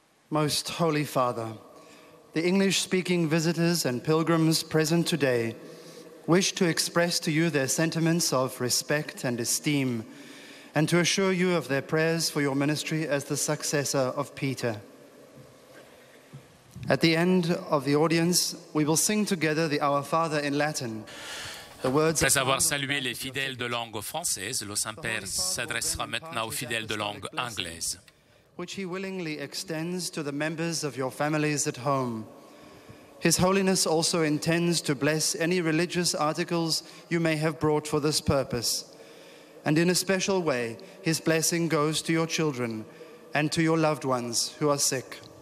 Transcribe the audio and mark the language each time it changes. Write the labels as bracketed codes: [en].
[en] Most Holy Father, the English-speaking visitors and pilgrims present today wish to express to you their sentiments of respect and esteem and to assure you of their prayers for your ministry as the successor of Peter. At the end of the audience, we will sing together the Our Father in Latin. [fr] Après avoir salué les fidèles de langue française, le Saint-Père s'adressera maintenant aux fidèles de langue anglaise. [en] Which he willingly extends to the members of your families at home. His Holiness also intends to bless any religious articles you may have brought for this purpose. And in a special way, his blessing goes to your children and to your loved ones who are sick.